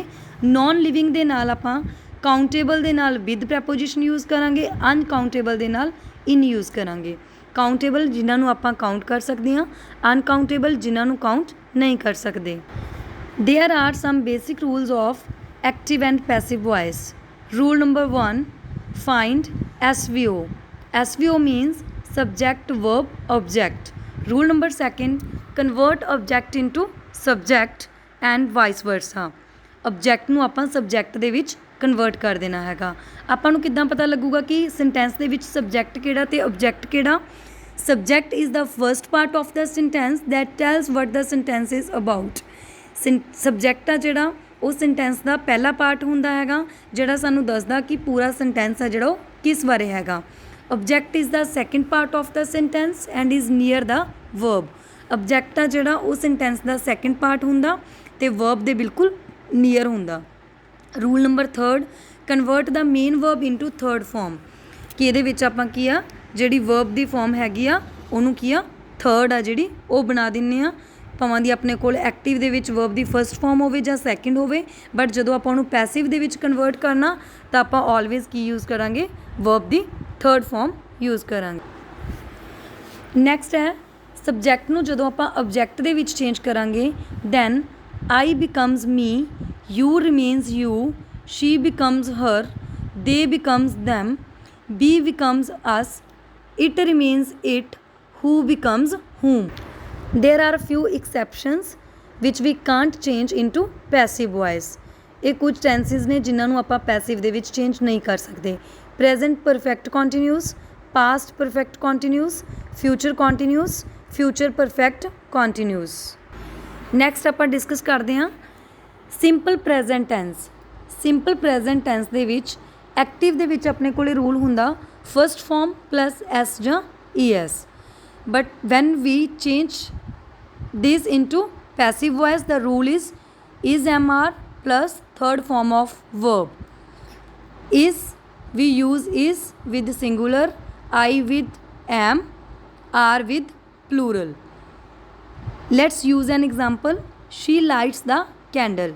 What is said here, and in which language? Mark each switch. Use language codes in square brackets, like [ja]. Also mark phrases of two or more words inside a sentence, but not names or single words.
[en] non living [pa] ਦੇ ਨਾਲ ਆਪਾਂ ਕਾਊਂਟੇਬਲ ਦੇ ਨਾਲ [en] with preposition use [pa] ਕਰਾਂਗੇ. ਅਨਕਾਊਂਟੇਬਲ ਦੇ ਨਾਲ ਇਨ ਯੂਜ਼ ਕਰਾਂਗੇ. ਕਾਊਂਟੇਬਲ ਜਿਨ੍ਹਾਂ ਨੂੰ ਆਪਾਂ ਕਾਊਂਟ ਕਰ ਸਕਦੇ ਹਾਂ, ਅਨਕਾਊਂਟੇਬਲ ਜਿਨ੍ਹਾਂ ਨੂੰ ਕਾਊਂਟ ਨਹੀਂ ਕਰ ਸਕਦੇ. [en] There are some basic rules of active and passive voice. Rule number 1, find SVO. SVO means subject verb object. Rule number 2, convert object into subject and vice versa. [pa] Object ਨੂੰ ਆਪਾਂ subject ਦੇ ਵਿੱਚ ਕਨਵਰਟ ਕਰ ਦੇਣਾ ਹੈਗਾ. ਆਪਾਂ ਨੂੰ ਕਿੱਦਾਂ ਪਤਾ ਲੱਗੂਗਾ ਕਿ ਸੈਂਟੈਂਸ ਦੇ ਵਿੱਚ ਸਬਜੈਕਟ ਕਿਹੜਾ ਤੇ object ਕਿਹੜਾ? [en] Subject is the first part of the sentence that tells what the sentence is about. [pa] ਸਬਜੈਕਟ ਆ ਜਿਹੜਾ ਉਹ ਸੈਂਟੈਂਸ ਦਾ ਪਹਿਲਾ ਪਾਰਟ ਹੁੰਦਾ ਹੈਗਾ, ਜਿਹੜਾ ਸਾਨੂੰ ਦੱਸਦਾ ਕਿ ਪੂਰਾ ਸੈਂਟੈਂਸ ਆ ਜਿਹੜਾ ਉਹ ਕਿਸ ਬਾਰੇ ਹੈਗਾ. [en] object is the second part of the sentence and is near the verb. [pa] object ਆ ਜਿਹੜਾ ਉਹ ਸੈਂਟੈਂਸ ਦਾ [en] second part [pa] ਹੁੰਦਾ ਅਤੇ verb ਦੇ ਬਿਲਕੁਲ ਨੀਅਰ ਹੁੰਦਾ. [en] Rule number 3, convert the main verb into third form. [pa] ਕਿ ਇਹਦੇ ਵਿੱਚ ਆਪਾਂ ਕੀ ਆ, ਜਿਹੜੀ verb ਦੀ ਫੋਰਮ ਹੈਗੀ ਆ ਉਹਨੂੰ ਕੀ ਆ, ਥਰਡ ਆ ਜਿਹੜੀ ਉਹ ਬਣਾ ਦਿੰਦੇ ਆ. ਭਾਵੇਂ ਦੀ ਆਪਣੇ ਕੋਲ ਐਕਟਿਵ ਦੇ ਵਿੱਚ verb ਦੀ [en] first form [pa] ਹੋਵੇ ਜਾਂ ਸੈਕਿੰਡ ਹੋਵੇ, ਬਟ ਜਦੋਂ ਆਪਾਂ ਉਹਨੂੰ ਪੈਸਿਵ ਦੇ ਵਿੱਚ ਕਨਵਰਟ ਕਰਨਾ ਤਾਂ ਆਪਾਂ ਆਲਵੇਜ਼ ਕੀ ਯੂਜ਼ ਕਰਾਂਗੇ, verb ਦੀ [en] third form [pa] ਯੂਜ਼ ਕਰਾਂਗੇ. ਨੈਕਸਟ ਹੈ ਸਬਜੈਕਟ ਨੂੰ ਜਦੋਂ ਆਪਾਂ ਆਬਜੈਕਟ ਦੇ ਵਿੱਚ ਚੇਂਜ ਕਰਾਂਗੇ, [en] ਦੈਨ I becomes me, you remains you, she becomes her, they becomes them, we becomes us, it remains it, who becomes whom. There are a few exceptions which we can't change into passive voice. [pa] ਇਹ ਕੁਝ ਟੈਂਸਿਸ ਨੇ ਜਿਨ੍ਹਾਂ ਨੂੰ ਆਪਾਂ ਪੈਸਿਵ ਦੇ ਵਿੱਚ ਚੇਂਜ ਨਹੀਂ ਕਰ ਸਕਦੇ. [en] Present perfect continuous, past perfect continuous, future continuous, future perfect continuous. [pa] ਨੈਕਸਟ ਆਪਾਂ ਡਿਸਕਸ ਕਰਦੇ ਹਾਂ [en] simple present tense. simple present tense [pa] ਦੇ ਵਿੱਚ ਐਕਟਿਵ ਦੇ ਵਿੱਚ ਆਪਣੇ ਕੋਲ ਰੂਲ ਹੁੰਦਾ [en] first form plus s [pa] ਜਾਂ ES. [en] But when we change this into passive voice, the rule is MR plus third form of verb. Is we use is with singular, I with am, are with plural. Let's use an example. She lights the candle.